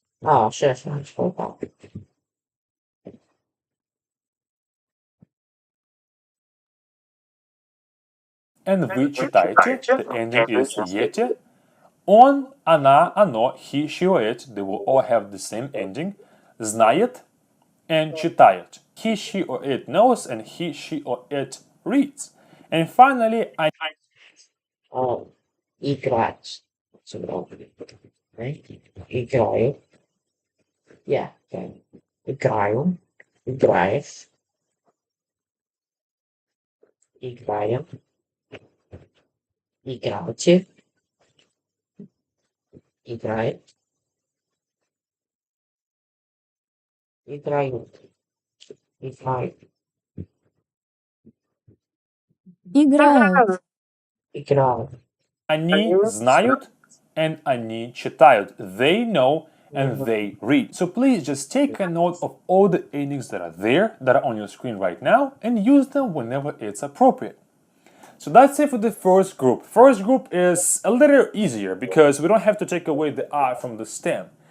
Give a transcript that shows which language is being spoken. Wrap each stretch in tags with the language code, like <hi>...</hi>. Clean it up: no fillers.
<en>Oh, shit, I spoke up. And вы читаете, the ending is ете. Он, она, оно, he, she or it, they will all have the same ending.</en> <ru>Знает and читает.</ru> <en>He, she or it knows and he, she or it reads. And finally, I Oh, играть. So, right? Играю. Yeah, okay. Играю. Играешь.</en> <ru>Играем. Играете. Играет. Играют. Играют. Играют. Играют. они знают and они читают.</ru> <en>They know and they read. So please just take a note of all the endings that are there, that are on your screen right now, and use them whenever it's appropriate. So that's it for the first group. First group is a little easier because we don't have to take away the I from the stem.</en>